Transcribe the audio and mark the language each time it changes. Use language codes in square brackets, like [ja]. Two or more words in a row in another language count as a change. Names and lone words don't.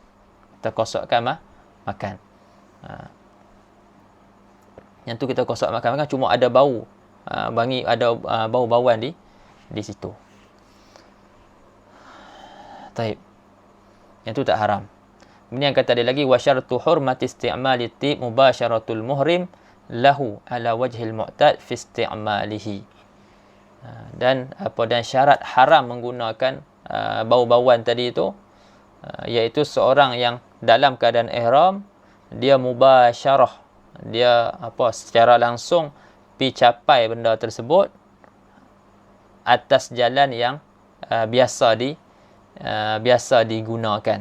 [ms] Kita qasadkan makan. Yang tu kita qasad makan cuma ada bau, wangi, ada bau-bauan di situ. Taib. Yang tu tak haram. Kemudian kata dia lagi, [ar] وشرط حرمة استعمال الطيب مباشرة المحرم له على وجه المعتاد في استعماله. [ms] Dan syarat haram menggunakan bau-bauan tadi itu, iaitu seorang yang dalam keadaan ihram, dia mubasyarah, dia secara langsung pi capai benda tersebut atas jalan yang biasa digunakan.